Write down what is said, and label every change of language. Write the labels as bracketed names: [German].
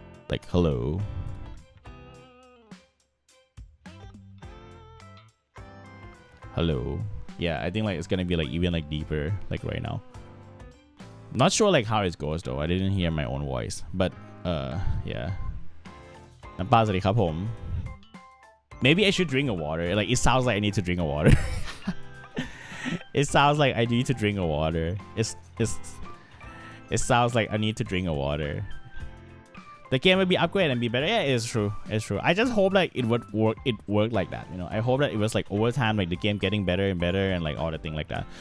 [English] Like hello. Hello. Yeah, I think like it's gonna be like even like deeper like right now. Not sure like how it goes though. I didn't hear my own voice, but yeah. [Thai] น้ำปลาสวัสดีครับผม [English] Maybe I should drink a water. Like it sounds like I need to drink a water. It sounds like I need to drink a water. It sounds like I need to drink a water. The game will be upgraded and be better. Yeah, it's true. It's true. I just hope like it would work. It worked like that. You know, I hope that it was like over time, like the game getting better and better and like all the thing like that.